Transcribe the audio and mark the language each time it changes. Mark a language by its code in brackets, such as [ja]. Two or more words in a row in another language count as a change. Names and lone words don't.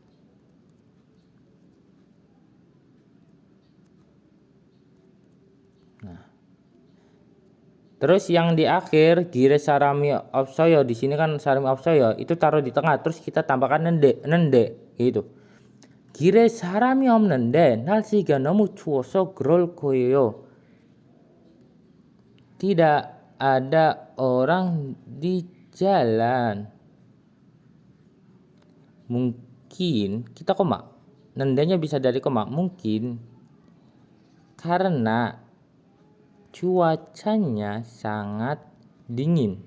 [id] Nah. Terus yang di akhir [ko] 길에 사람이 없어요, [id] di sini kan [ko] 사람이 없어요 [id] itu taruh di tengah, terus kita tambahkan nende gitu. [ko] 길에 사람이 없는데 날씨가 너무 추워서 그럴 거예요. [id] Tidak ada orang di jalan. Mungkin kita koma. Nendanya bisa dari koma. Mungkin karena cuacanya sangat dingin.